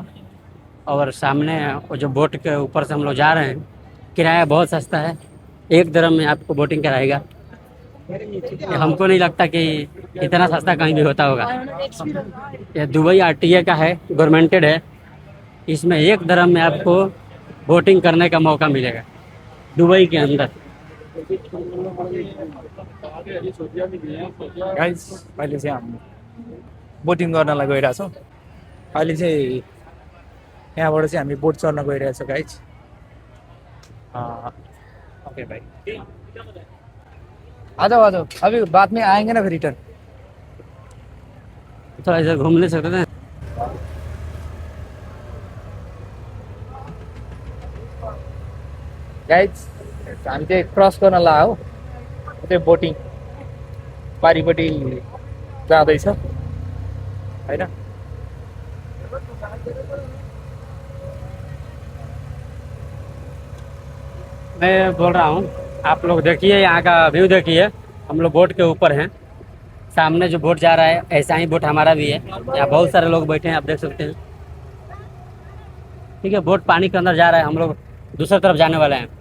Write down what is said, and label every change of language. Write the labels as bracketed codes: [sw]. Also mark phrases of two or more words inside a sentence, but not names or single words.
[hi] और सामने वो जो बोट के ऊपर से हम लोग जा रहे हैं, किराया बहुत सस्ता है, 1 दिरहम में आपको बोटिंग कराएगा। हमको नहीं लगता कि इतना सस्ता कहीं भी होता होगा। ये दुबई RTA का है, गवर्नमेंटेड है, इसमें 1 दिरहम में आपको बोटिंग करने का मौका मिलेगा दुबई के अंदर। [ne] गाइस अहिले चाहिँ हामी बोटिङ गर्नलाई गइरहेछौँ। अहिले चाहिँ यहाँबाट चाहिँ हामी बोट चढ्न गइरहेछौँ गाइस। [hi] ओके भाई आ जाओ अभी बाद में आएंगे ना फिर रिटर्न। थोड़ा इधर घूम नहीं सकते थे। [ne] गाइस हामी चाहिँ क्रस गर्न ला हो त्यो बोटिङ पारिपट्टि जाँदैछ हैन। [hi] मैं बोल रहा हूँ, आप लोग देखिए यहाँ का व्यू देखिए। हम लोग बोट के ऊपर हैं, सामने जो बोट जा रहा है ऐसा ही बोट हमारा भी है। यहाँ बहुत सारे लोग बैठे हैं, आप देख सकते हैं। ठीक है, बोट पानी के अंदर जा रहा है, हम लोग दूसरी तरफ जाने वाले हैं।